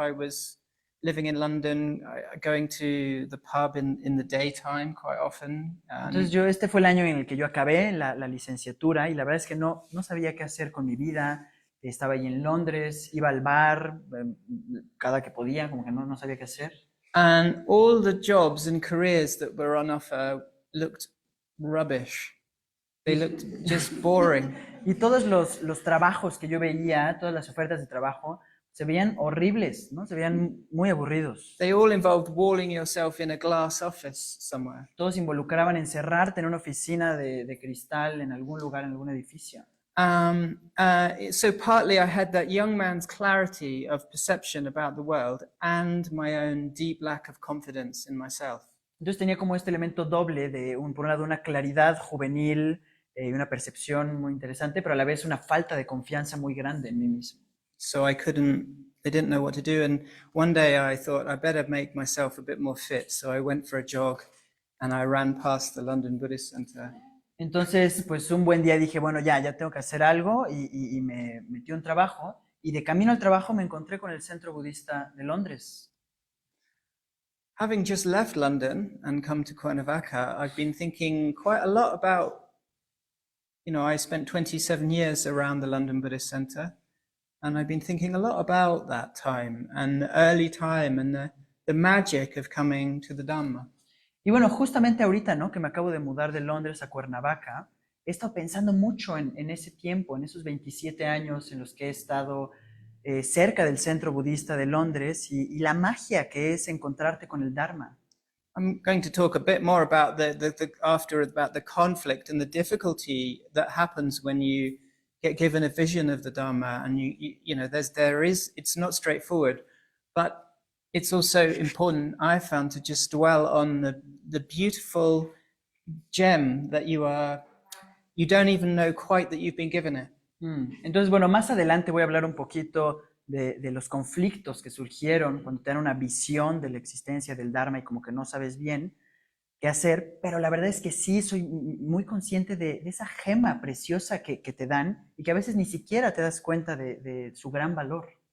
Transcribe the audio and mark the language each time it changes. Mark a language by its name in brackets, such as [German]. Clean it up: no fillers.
[English] I was living in London, going to the pub in the daytime quite often. [Spanish] Entonces este fue el año en el que yo acabé la licenciatura y la verdad es que no sabía qué hacer con mi vida. Estaba ahí en Londres, iba al bar cada que podía, como que no sabía qué hacer. [English] And all the jobs and careers that were on offer looked rubbish. They looked just boring. [Spanish] Y todos los trabajos que yo veía, todas las ofertas de trabajo, se veían horribles, ¿no? Se veían muy aburridos. [English] They all involved walling yourself in a glass office somewhere. [Spanish] Todos involucraban encerrarte en una oficina de cristal en algún lugar, en algún edificio. [English] So partly I had that young man's clarity of perception about the world and my own deep lack of confidence in myself. [Spanish] Entonces tenía como este elemento doble de, por un lado, una claridad juvenil y una percepción muy interesante, pero a la vez una falta de confianza muy grande en mí mismo. [English] So I didn't know what to do. And one day I thought I better make myself a bit more fit. So I went for a jog and I ran past the London Buddhist Center. [Spanish] Entonces, pues un buen día dije, bueno, ya tengo que hacer algo y me metí a un trabajo. Y de camino al trabajo me encontré con el Centro Budista de Londres. [English] Having just left London and come to Cuernavaca, I've been thinking quite a lot about, I spent 27 years around the London Buddhist Center. And I've been thinking a lot about that time and the early time and the magic of coming to the Dhamma. [Spanish] Y bueno, justamente ahorita, ¿no? Que me acabo de mudar de Londres a Cuernavaca, he estado pensando mucho en ese tiempo, en esos 27 años en los que he estado cerca del centro budista de Londres y la magia que es encontrarte con el Dharma. [English] I'm going to talk a bit more about about the conflict and the difficulty that happens when you get given a vision of the Dharma, and it's not straightforward, but it's also important, I found, to just dwell on the beautiful gem that you don't even know quite that you've been given it. [Spanish] Entonces, bueno, más adelante voy a hablar un poquito de los conflictos que surgieron cuando te dan una visión de la existencia del Dharma y como que no sabes bien qué hacer, pero la verdad es que sí soy muy consciente de esa gema preciosa que te dan y que a veces ni siquiera te das cuenta de su gran valor.